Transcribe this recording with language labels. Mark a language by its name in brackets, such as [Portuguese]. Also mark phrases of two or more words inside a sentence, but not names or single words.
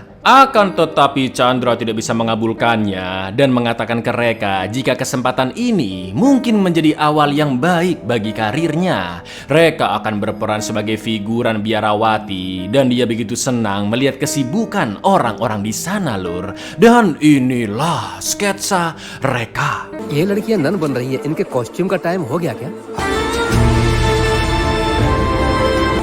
[Indonesian] Akan tetapi Chandra tidak bisa mengabulkannya dan mengatakan ke Reka jika kesempatan ini mungkin menjadi awal yang baik bagi karirnya. Reka akan berperan sebagai figuran biarawati dan dia begitu senang melihat kesibukan orang-orang di sana lur. Dan inilah sketsa Reka. [Hindi] ये लड़कियां नन बन रही है, इनके कॉस्ट्यूम का टाइम हो गया क्या?